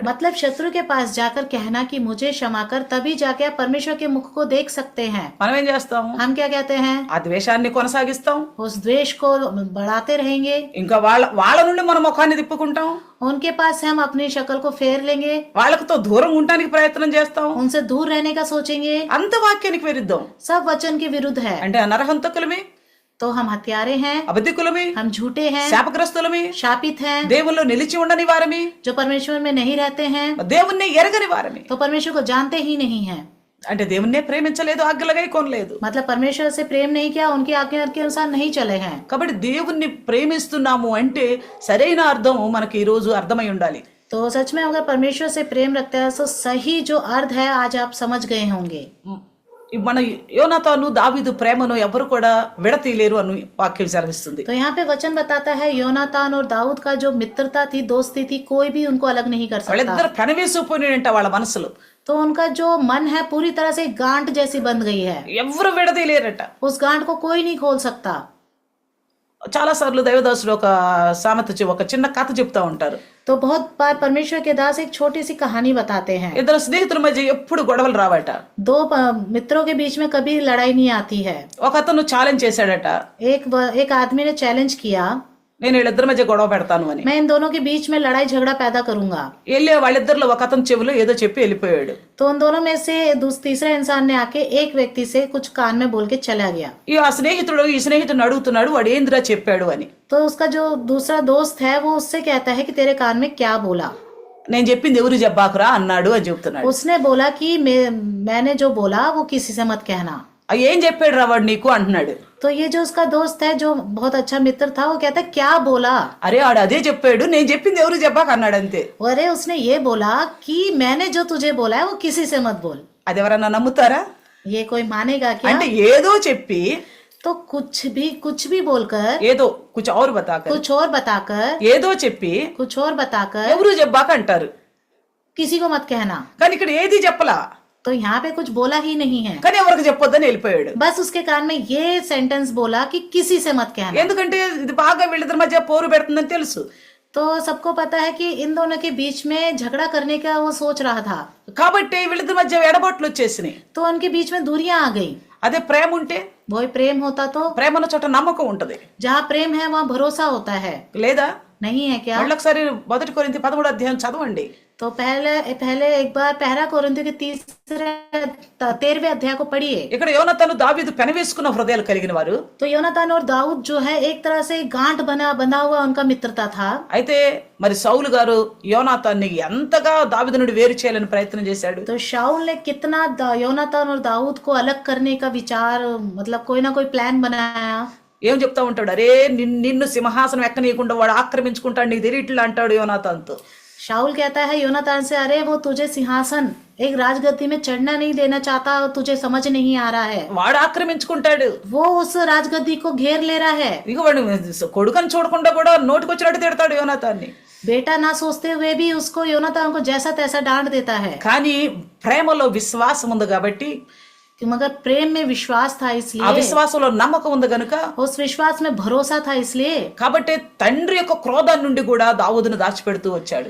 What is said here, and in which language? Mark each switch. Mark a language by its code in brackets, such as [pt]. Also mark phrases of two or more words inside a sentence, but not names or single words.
[hi] मतलब शत्रु के पास जाकर कहना कि मुझे क्षमा कर, तभी जाके आप परमेश्वर के मुख को देख सकते हैं। [te] మనం ఏం చేస్తాము? [hi] हम क्या कहते हैं, [te] ఆ ద్వేషాన్ని కొనసాగిస్తాం, [hi] उस द्वेष को बढ़ाते रहेंगे, [te] ఇంకా వాళ్ళ నుండి మన ముఖాన్ని తిప్పుకుంటాం, [hi] उनके पास से हम अपनी शक्ल को फेर लेंगे, [te] వాళ్ళతో దూరం ఉండడానికి ప్రయత్నం చేస్తాం, [hi] उनसे दूर रहने का सोचेंगे। [te] అంత వాక్యానికి విరుద్ధం. [hi] सब वचन के विरुद्ध है। [te] అంటే నరహంతకులమే, [hi] तो हम हत्यारे हैं, [te] అబద్ధికులమి, [hi] हम झूठे हैं, [te] శాపగ్రస్తులమి, [hi] शापित हैं, [te] దేవుల్లో నిలిచి ఉండని వారమి, [hi] जो परमेश्वर में नहीं रहते हैं, [te] దేవుణ్ణి ఎరగని వారమి. [hi] तो परमेश्वर को जानते ही नहीं हैं. [te] అంటే దేవుణ్ణే ప్రేమించలేదు, ఆజ్ఞలుగా కొనలేదు. [hi] मतलब परमेश्वर से प्रेम नहीं किया, उनकी आज्ञा के अनुसार नहीं चले हैं. [te] కాబట్టి దేవుణ్ణి ప్రేమిస్తున్నాము అంటే సరైన అర్థం మనకి ఈ రోజు అర్థమై ఉండాలి. [hi] तो सच में अगर परमेश्वर से प्रेम रखते हैं तो सही जो अर्थ है आज आप समझ गए होंगे. [te] మన యోనాతాను దావీదు ప్రేమను ఎవరు కూడా విడతీయలేరు అని వాక్యం సెలవిస్తుంది. [hi] तो यहाँ पे वचन बताता है योनातान और दाऊद का जो मित्रता थी, दोस्ती थी, कोई भी उनको अलग नहीं कर सकता. [te] వాళ్ళిద్దరు పెనవేసిపోయినంట వాళ్ళ మనసులు. [hi] तो उनका जो मन है पूरी तरह से गांठ जैसी बंध गई है. [te] ఎవరు విడదీయలేరట. [hi] उस गांठ को कोई नहीं खोल सकता. [te] చాలా సార్లు దైవదాసులు ఒక సామెత ఒక చిన్న కథ చెప్తా ఉంటారు. [hi] तो बहुत बार परमेश्वर के दास एक छोटी सी कहानी बताते हैं. [te] ఇద్దరు స్నేహితుల మధ్య ఎప్పుడు గొడవలు రావట. [hi] दो मित्रों के बीच में कभी लड़ाई नहीं आती है. [te] ఒక అతను ఛాలెంజ్ చేశాడట, [hi] एक आदमी ने चैलेंज किया, [te] నేను వీళ్ళిద్దరి మధ్య గొడవ పెడతాను అని. [hi] मैं इन दोनों के बीच में लड़ाई झगड़ा पैदा करूंगा. [te] వెళ్ళి వాళ్ళిద్దరిలో ఒక అతను చెవిలో ఏదో చెప్పి వెళ్ళిపోయాడు. [hi] तो उन दोनों में से तीसरा इंसान ने आके एक व्यक्ति से कुछ कान में बोल के चला गया. [te] ఆ స్నేహితుడు ఈ స్నేహితుడిని అడుగుతున్నాడు, వాడు ఏందిరా చెప్పాడు అని. [hi] तो उसका जो दूसरा दोस्त है वो उससे कहता है कि तेरे कान में क्या बोला. [te] నేను చెప్పింది ఎవరు చెప్పాకురా అన్నాడు అని చెప్తున్నాడు. [hi] उसने बोला कि मैंने जो बोला वो किसी से मत कहना. [te] ఏం చెప్పాడు రా వాడు నీకు అంటున్నాడు. [hi] तो ये जो उसका दोस्त है जो बहुत अच्छा मित्र था वो कहता है क्या बोला. [te] అరే ఆడు అదే చెప్పాడు, నేను చెప్పింది ఎవరు చెప్పాక అన్నాడు అంతే. [hi] अरे उसने ये बोला कि मैंने जो तुझे बोला है वो किसी से मत बोल. [te] అది ఎవరన్నా నమ్ముతారా? [hi] ये कोई मानेगा क्या? [te] అంటే ఏదో చెప్పి [hi] तो कुछ भी बोलकर, ఏదో కుछ और बताकर, कुछ और बताकर, [te] ఏదో చెప్పి [hi] कुछ और बताकर [te] ఎవరు చెప్పాక అంటారు. [hi] किसी को मत कहना. [te] కానీ ఇక్కడ ఏది చెప్పలా, [hi] तो यहाँ पे कुछ बोला ही नहीं है, [te] కానీ ఎవరికి చెప్పొద్దని వెళ్ళిపోయాడు. [hi] बस उसके कान में ये सेंटेंस बोला कि किसी से मत कहना. [te] ఎందుకంటే ఇది బాగా వీళ్ళిద్దరి మధ్య పోరు పెడుతుందని తెలుసు. [hi] तो सबको पता है कि इन दोनों के बीच में झगड़ा करने का वो सोच रहा था. [te] కాబట్టి వీళ్ళిద్దరి మధ్య ఎడబొట్లు వచ్చేసినాయి. [hi] तो उनके बीच में दूरियां आ गई. [te] అదే ప్రేమ ఉంటే, [hi] वो प्रेम होता तो, [te] ప్రేమ ఉన్న చోట నమ్మకం ఉంటది. [hi] जहाँ प्रेम है वहाँ भरोसा होता है. [te] లేదా [hi] नहीं है क्या? [te] మళ్ళీ ఒకసారి 1 కొరింథీ 13 అధ్యాయం చదవండి. [hi] तो पहले एक बार पहला कोरिन्थियों के 13वें अध्याय को पढ़िए. [te] ఇక్కడ యోనాతాను దావీదు పెనవేసుకున్న హృదయాలు కలిగిన వారు. [hi] तो योनातान और दाऊद जो है एक तरह से गांठ बंधा हुआ उनका मित्रता था. [te] అయితే మరి సౌలు గారు యోనాతాన్ని ఎంతగా దావీదు నుండి వేరు చేయాలని ప్రయత్నం చేశాడు. [hi] तो शाऊल ने कितना योनातान और दाऊद को अलग करने का विचार, मतलब कोई ना कोई प्लान बनाया. [te] ఏం చెప్తా ఉంటాడు, అరే నిన్ను సింహాసనం ఎక్కనీయకుండా వాడు ఆక్రమించుకుంటాడు, నీకు తెలియట్లా అంటాడు యోనాతాన్తో. [hi] शाऊल कहता है योनातान से, अरे वो तुझे सिंहासन एक राजगद्दी में चढ़ना नहीं देना चाहता, तुझे समझ नहीं आ रहा है. [te] వాడు ఆక్రమించుకుంటాడు, [hi] वो उस राजगद्दी को घेर ले रहा है. [te] ఇక వాడు కొడుకని చూడకుండా కూడా నోటికొచ్చినట్టు తిడతాడు యోనాతాన్ని. [hi] बेटा ना सोचते हुए भी उसको योनातान को जैसा तैसा डांट देता है. [te] కానీ ప్రేమలో విశ్వాసం ఉంది కాబట్టి, [hi] मगर प्रेम में विश्वास था ఆ इसलिए, [te] విశ్వాసంలో నమ్మకం ఉంది గనుక, [hi] उस विश्वास में भरोसा था इसलिए, [te] కాబట్టి తండ్రి యొక్క క్రోధం నుండి కూడా దావీదును దాచిపెడుతూ వచ్చాడు.